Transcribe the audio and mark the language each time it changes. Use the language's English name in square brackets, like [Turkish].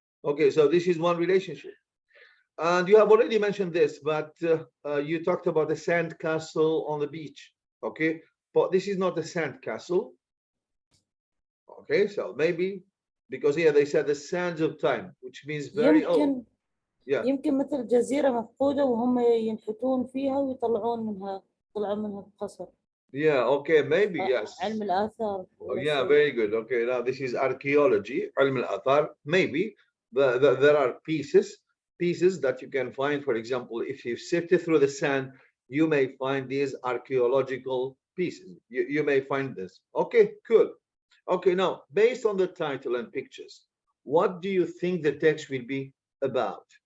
[English] Okay, so this is one relationship. And you have already mentioned this, but you talked about the sand castle on the beach. Okay, but this is not a sand castle. Okay, so maybe because here they said the sands of time, which means very old. [Arabic] يمكن [English] Yeah. [Arabic] يمكن مثل جزيرة مفقودة وهم ينحتون فيها ويطلعون منها يطلعون منها قصر. [English] Yeah, okay, maybe, yes. [Arabic] علم الآثار. [English] Oh, yeah, very good. Okay, now this is archaeology, [Arabic] علم الآثار. [English] Maybe there are pieces that you can find. For example, if you sift through the sand, you may find these archaeological pieces. You may find this. Okay, cool. Okay, now, based on the title and pictures, what do you think the text will be about?